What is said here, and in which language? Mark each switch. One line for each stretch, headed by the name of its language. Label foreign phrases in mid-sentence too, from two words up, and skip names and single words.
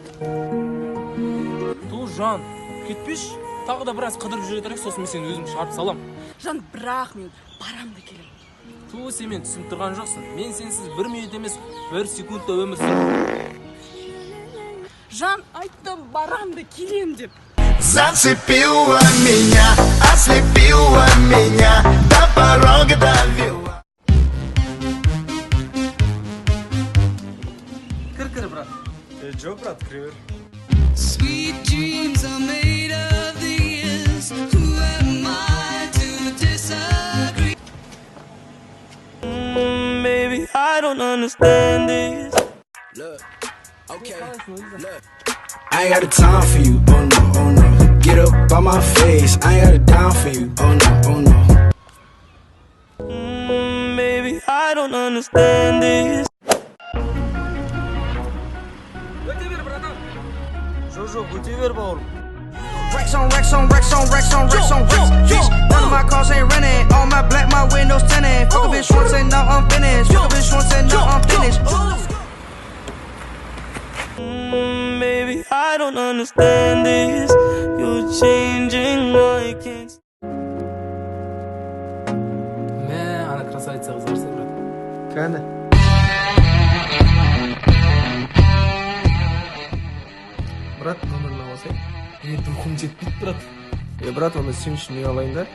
Kazakh: Ту, Жан, кетпеші. Тағы да біраз қыдырып жүре тұрайық, сосын мен сені өзім шығарып салам. Жан, бірақ мен барам да келем. Ту, сен мен түсініп тұрған жоқсың. Мен сенсіз 1 минут емес, 1 секундта өмір сүремін. Жан, айттым, барам да келем деп.
Russian: Зацепила меня, ослепила меня, до порога довела.
Kazakh: Кір, брат. Жоқ, брат, кіре бер.
English: Sweet dreams are made of these. Who am I to disagree? Baby, I don't understand this. Look, okay, look. I ain't got the time for you, oh no, oh no. Get up on my face, I ain't got it down for you, oh no, oh no. Baby, I don't understand this.
Kazakh: Өте бер, братан. Жоқ, өте бер, бауырым.
English: Racks on racks on racks on racks on racks on racks. Bitch, none of my cars ain't renting. All my black, my windows tinted. Fuck a bitch once and now I'm finished. Fuck a bitch once and now I'm finished. Baby, I don't understand this. You're changing, I can't.
Kazakh: Мә, ана красавица қыз барса, брат. Кәне. Брат, номерін аласай. Духым жетпейді, брат. Брат, оны сен үшін не алайын да?